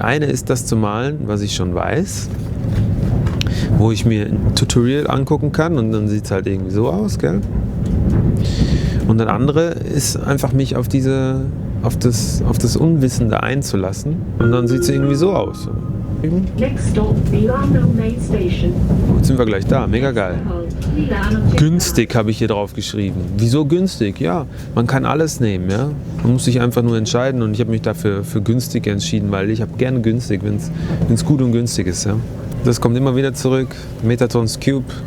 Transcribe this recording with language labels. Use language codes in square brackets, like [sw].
[de] Eine ist das zu malen, was ich schon weiß, wo ich mir ein Tutorial angucken kann und dann sieht es halt irgendwie so aus, gell? Und das andere ist einfach mich auf das Unwissende einzulassen und dann sieht es irgendwie so aus. [en] Next stop, Milano Main Station. [de] Jetzt sind wir gleich da, mega geil. Günstig habe ich hier drauf geschrieben. Wieso günstig? Ja, man kann alles nehmen, ja. Man muss sich einfach nur entscheiden und ich habe mich dafür für günstig entschieden, weil ich habe gerne günstig, wenn es gut und günstig ist, ja. Das kommt immer wieder zurück. Metatons Cube.